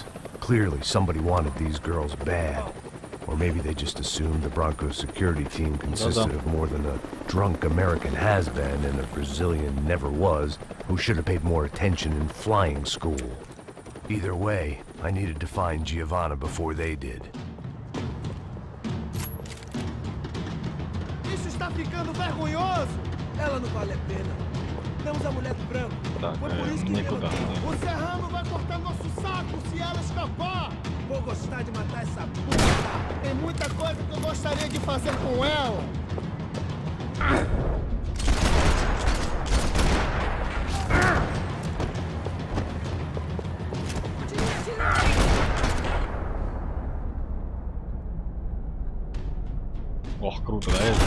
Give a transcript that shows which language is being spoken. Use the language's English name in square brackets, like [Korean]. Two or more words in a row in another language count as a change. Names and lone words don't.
[English] Clearly, somebody wanted these girls bad. Or maybe they just assumed the Broncos security team consisted of more than a drunk American has-been and a Brazilian never-was who should have paid more attention in flying school. Either way, I needed to find Giovanna before they did. [Portuguese] Isso está ficando vergonhoso. Ela não vale a pena. Temos a mulher do branco. [Russian] Так, [Portuguese] Foi por isso que [Russian] никуда. [Portuguese] o Serrano vai cortar nosso saco se ela escapar. Vou gostar de matar essa puta. Tem muita coisa que eu gostaria de fazer com ela. [Russian] Ох, круто, да, это?